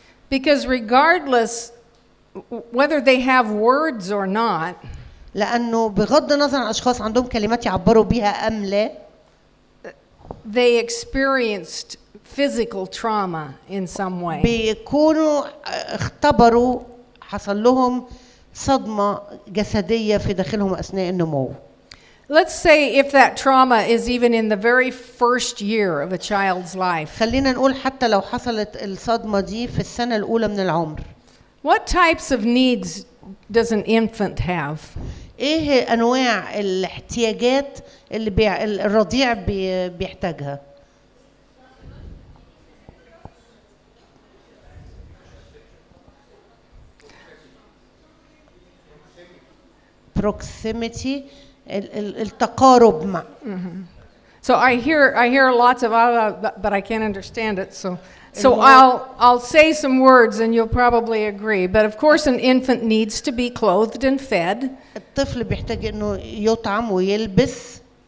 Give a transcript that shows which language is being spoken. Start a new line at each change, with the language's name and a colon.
English: Because regardless whether they have words or not,
Arabic: لأنه بغض النظر عن الأشخاص عندهم كلمات يعبروا بيها أم لا,
English: they experienced physical trauma in some way.
Arabic: بيكونوا اختبروا حصل لهم صدمة جسدية في داخلهم أثناء النمو.
English: Let's say if that trauma is even in the very first year of a child's life.
Arabic: خلينا نقول حتى لو حصلت الصدمة دي في السنة الأولى من العمر.
English: What types of needs does an infant have?
Arabic: إيه أنواع الاحتياجات اللي الرضيع بيحتاجها؟ proximity التقارب مع.
English: So I hear lots of but I can't understand it. So I'll say some words and you'll probably agree. But of course an infant needs to be clothed and fed.
Arabic: الطفل بيحتاج إنه يطعم ويلبس.